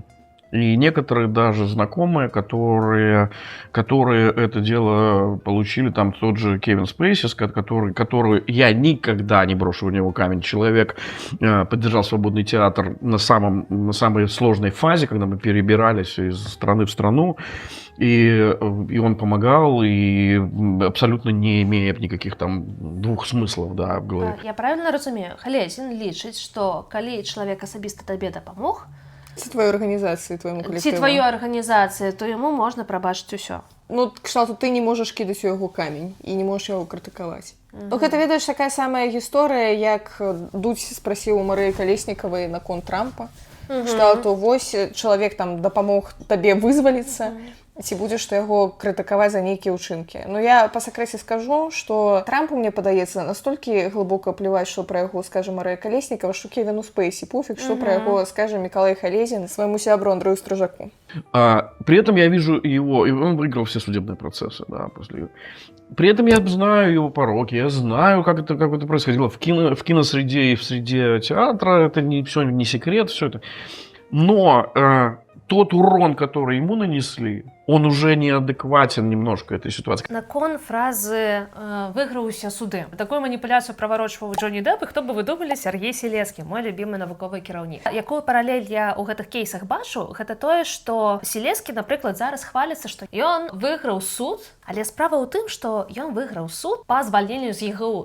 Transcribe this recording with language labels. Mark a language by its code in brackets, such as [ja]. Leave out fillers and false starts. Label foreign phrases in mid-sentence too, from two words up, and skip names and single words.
[ru] И некоторые даже знакомые, которые это дело получили, там тот же Кевин Спейси, который я никогда не брошу в него камень. Человек поддержал свободный театр на самой сложной фазе, когда мы перебирались из страны в страну. И он помогал, и абсолютно не имея никаких там двух смыслов, да, в голове. Я правильно разумею? [be] Халезін лічыць, што калі чалавек асабіста табе дапамог, [ru] ці твоей организации, твоему коллективу. Ці твою организацию, то ему можно [be] пробачить усё. Ну, кшталту, [ru] ты не можешь кидать у яго камень и не можешь его критиковать. [be] Ну, гэта, ведаеш, такая самая гісторыя, як Дудь [ru] спросил у [be] Марыі Калеснікавай наконт Трампа. Кшталту, вось чалавек там дапамог табе вызваліцца, ці будзеш ты яго крытыкаваць за нейкія ўчынкі. Ну, я па сакрэце скажу, што Трампу, мне падаецца, настолькі глыбока плеваць, што пра яго скажа Марыя Калеснікава, што Кевіну Спейсі [ru] пофиг, что про [be] яго скажа Миколай Халезин [ru] своему сябру [be] Андрею Стрижаку. [ru] При этом я вижу его, и он выиграл все судебные процессы, да, после. При этом я знаю его пороки, я знаю, как это происходило в киносреде и в среде театра, это все не секрет, все это. Но тот урон, который ему нанесли, он уже неадекватен немножко этой ситуации. [be] Након фразы «выиграўся суды». Такую маніпуляцию праварочваў Джонні Дэп, і хто бы вы думалі, Сергей Селецкі, [ru] мой любимый [be] навуковы кіраўнік. Якую паралель я ў гэтых кейсах бачу, гэта тое, што Селецкі, напрыклад, зараз хваліцца, што ён выйграў суд, але справа ў тым, што ён выйграў суд па звальненню з ЕГУ.